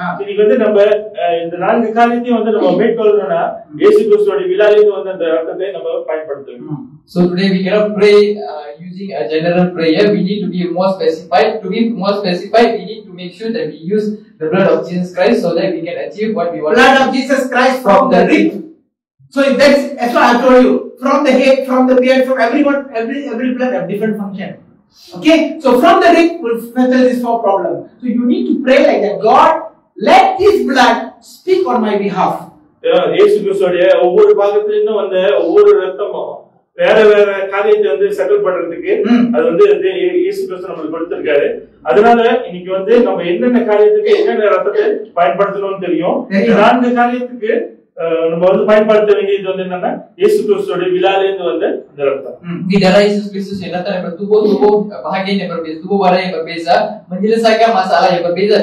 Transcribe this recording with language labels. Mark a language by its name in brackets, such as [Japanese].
[Tamil] இன்னைக்கு வந்து நம்ம இந்த 4 காரியத்தையும் வந்து நம்ம மேற்கொள்ளணும்னா இயேசு கிறிஸ்துவோட விழாவிலிருந்து வந்து அந்த ரத்தத்தை நம்ம பயன்படுத்தணும். [English] So today we cannot pray using a general prayer. We need to be more specified. To be more specified, we need to make sure that we use the blood of Jesus Christ so that we can achieve what we want. Blood of Jesus Christ from the rib. So that's what I told you. From the head, from the beard, from everyone, every blood have different function. Okay, so from the rib will settle this problem. So you need to pray like that. God, let this blood speak on my behalf. [Tamil] இயேசு கிறிஸ்துவோட ஒவ்வொரு பாகத்திலிருந்தும் வந்த ஒவ்வொரு ரத்தமும் வேற வேற காரியத்தை வந்து செட்டில் பண்றதுக்கு அது வந்து இயேசு கிறிஸ்து நமக்கு கொடுத்திருக்காரு. அதனால இன்னைக்கு வந்து நம்ம என்னென்ன காரியத்துக்கு என்னென்ன ரத்தத்தை பயன்படுத்தணும்னு தெரியும். 4 காரியத்துக்கு நம்ம வந்து பயன்படுத்த வேண்டியது வந்து என்னன்னா இயேசு கிறிஸ்துவோட விழாவிலிருந்து வந்த அந்த ரத்தம். [Malay] Di darah Yesus Kristus yang datang daripada tubuh bahagian yang berbeza, tubuh badan yang berbeza, menyelesaikan masalah yang berbeza.